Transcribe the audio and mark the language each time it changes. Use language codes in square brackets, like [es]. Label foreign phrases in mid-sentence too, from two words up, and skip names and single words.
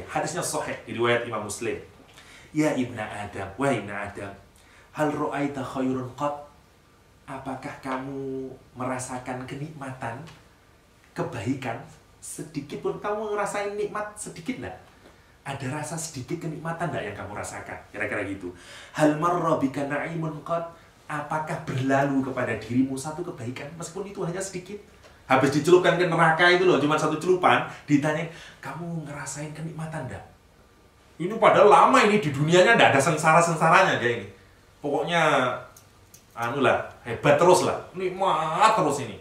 [id] Hadisnya sahih di riwayat Imam Muslim. [ar] يا ابن آدم, [id] wahai [ar] ابن آدم، هل رأيت خير قط? [id] Apakah kamu merasakan kenikmatan, kebaikan sedikit pun? Kamu ngerasain nikmat sedikit enggak? Ada rasa sedikit kenikmatan enggak yang kamu rasakan? Kira-kira gitu. [ar] هل مر بك نعيم قط? [id] Apakah berlalu kepada dirimu satu kebaikan meskipun itu hanya sedikit? Habis dicelupkan ke neraka itu loh, cuma 1 celupan, ditanya, kamu ngerasain kenikmatan enggak? Ini padahal lama ini di dunianya enggak ada sengsara-sensaranya dia ini. Pokoknya hebat terus lah, nikmat terus ini.